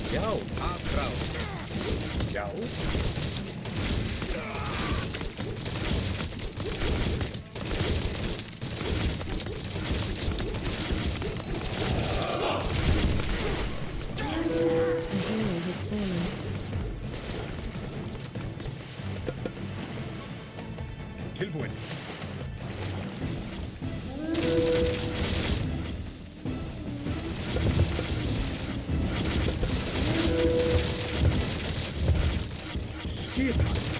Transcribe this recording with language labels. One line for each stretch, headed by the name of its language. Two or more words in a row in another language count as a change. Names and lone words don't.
Icelandic: Já, atráð. Já.
English: A hero has fallen.
Icelandic: Tilbúin. Skipan.